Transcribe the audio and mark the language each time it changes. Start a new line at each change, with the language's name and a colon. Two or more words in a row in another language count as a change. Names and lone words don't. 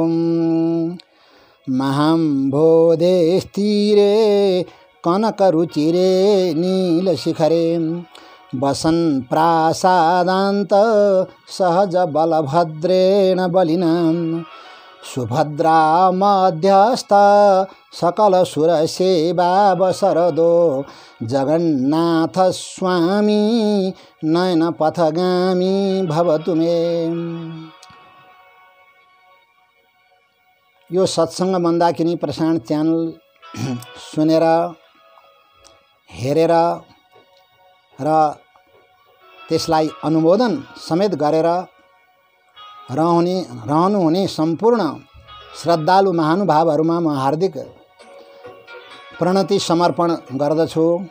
Sanskrit: महाम्भोधेस्तीरे कनकरुचिरे नीलशिखरे वसन् प्रासादान्त सहज बलभद्रेण बलिना सुभद्रा मध्यस्थ सकल सुरसेवावसरदो जगन्नाथ स्वामी नयन पथगामी भवतु मे।
Nepali: यो सत्संग मन्दाकिनी प्रसारण च्यानल सुनेर हेरेर र त्यसलाई अनुमोदन समेत गरेर रहनुहुने सम्पूर्ण श्रद्धालु महानुभावहरुमा म हार्दिक प्रणति समर्पण गर्दछु।